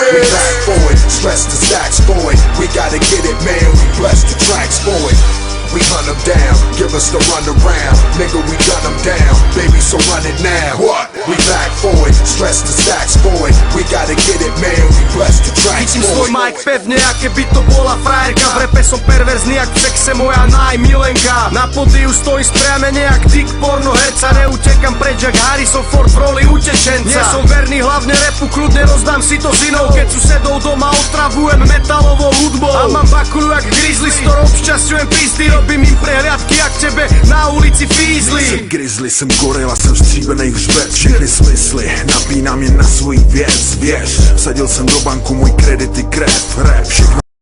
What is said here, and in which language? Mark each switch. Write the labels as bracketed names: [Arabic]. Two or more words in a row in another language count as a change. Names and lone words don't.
[English] We back for it, stress the stacks, boy. We gotta get it, man, we bless the tracks, boy. We hunt them down, give us the runaround. Nigga, we gun them down, baby, so run it now. What? We back for it, stress the stacks, boy. We gotta get it, man, we bless the tracks, boy. [Slovak] Chytím svoj mic pevne, aké by to bola frajerka. V repe som perverzný, jak v sexe moja najmilenka. Na pódiu stojí spriamene jak dick porno herca. Neutekam preč jak Harrison Ford v roli utečenca. Nie som verný, hlavne repu, kľudne rozdám si to s inou. Keď susedov doma otravujem metalovou hudbou. A mám bakulu jak grizzly, s ktorou obšťasťujem pizdy. Robím im prehliadky jak tebe na ulici fízli. [Czech] Jsem grizzly, jsem gorila, jsem stříbenej hřbet. Všechny smysly, napínám je na svůj věc, věř. Vsadil jsem do banku můj kredit i krev, rap, všechno